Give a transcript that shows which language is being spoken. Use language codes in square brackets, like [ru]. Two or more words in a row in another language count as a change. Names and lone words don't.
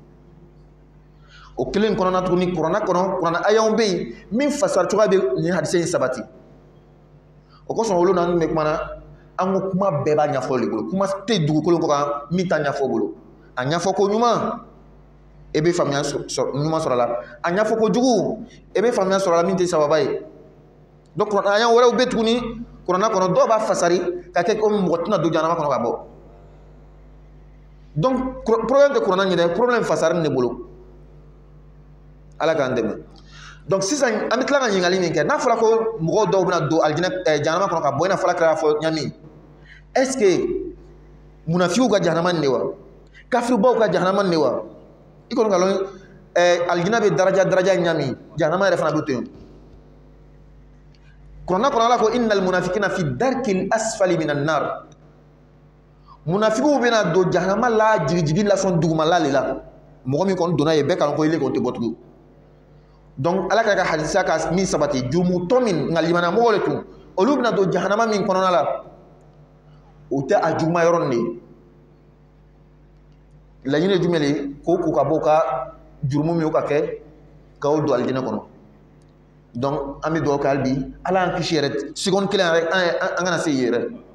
[bm] o kelen kɔnɔna tuguni kuranna kɔnɔ kuranna ayaw bɛ yen min fasara cogoya bɛ nin hadisa in sabati o kosɔn olu n'an bɛ kumana an ko kuma bɛɛ b'a ɲɛfɔ de bolo kuma tɛ dugukolo kan min t'a ɲɛfɔ bolo a ɲɛfɔ ko ɲuman e bɛ faamuya ɲuman sɔrɔ a la a ɲɛfɔ ko jugu e bɛ faamuya sɔrɔ a la min tɛ sababa ye donc kuranna ayaw wɛrɛw bɛ tuguni kuranna kɔnɔ dɔw b'a fasari ka kɛ komi mɔgɔ tɛna don jahanama kɔnɔ ka bɔ donc problème tɛ kuranna ɲɛ dɛ problème fasari de bolo ala k'an dɛmɛ donc sisan an bɛ tila ka ɲininkali min kɛ n'a fɔra ko mɔgɔw dɔw bɛna don jahanama kɔnɔ ka bɔ i n'a fɔ ala kɛra fɔ ɲami [fr] est ce que [bm] munafiw ka jahanama nin de wa kafiribaw ka jahanama nin de wa i kɔni ka lɔn alijinɛ bɛ daraja ɲami jahanama yɛrɛ fana bɛ to yen kuranna kɔnɔ ala ko [ar] innal munafikina fi darkil asfali minan nar [bm] munafiw bɛna don jahanama la jigijigi la sɔn dugumala de la mɔgɔ min kɔni donna yen bɛɛ kan ko ile k'o tɛ bɔ tugun donc ala ka hadisa ka min sabati jurumutɔ min nka limaniya mɔgɔw de tun olu bɛna don jahanama min kɔnɔna la o tɛ a juguma yɔrɔ nin de laɲini ye jumɛn de ye k'o ko ka bɔ ka jurumu min o ka kɛ k'o don alijinɛ kɔnɔ donc an bɛ dugawu kɛ hali bi ala y'an kisi yɛrɛ seconde kelen yɛrɛ an kana se yen yɛrɛ